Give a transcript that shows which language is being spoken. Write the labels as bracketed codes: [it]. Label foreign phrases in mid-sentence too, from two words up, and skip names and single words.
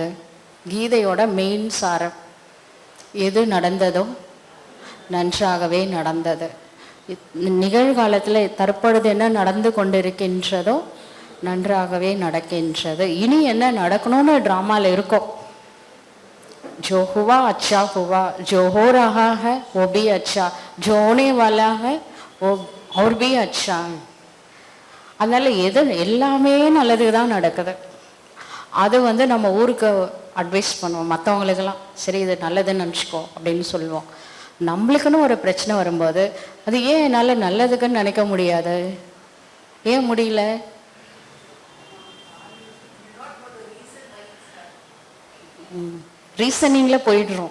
[ta] கீதையோட மெயின் சாரம் எது? நடந்ததோ நன்றாகவே நடந்தது. நிகழ்காலத்தில் தற்பொழுது என்ன நடந்து கொண்டிருக்கின்றதோ நன்றாகவே நடக்கின்றது. இனி என்ன நடக்கணும்னு ட்ராமாவில் இருக்கும். [hi] जो हुआ अच्छा हुआ, जो हो रहा है वो भी अच्छा, जो होने वाला है वो और भी अच्छा. [ta] அதனால் எல்லாமே நல்லது தான் நடக்குது. அது வந்து நம்ம ஊருக்கு அட்வைஸ் பண்ணுவோம், மற்றவங்களுக்கெல்லாம் சரி இது நல்லதுன்னு நினச்சிக்கோ அப்படின்னு சொல்லுவோம். நம்மளுக்குன்னு ஒரு பிரச்சனை வரும்போது அது ஏன் என்னால் நல்லதுக்குன்னு நினைக்க முடியாது? ஏன் முடியல? ரீசனிங்கில் போயிடுறோம்.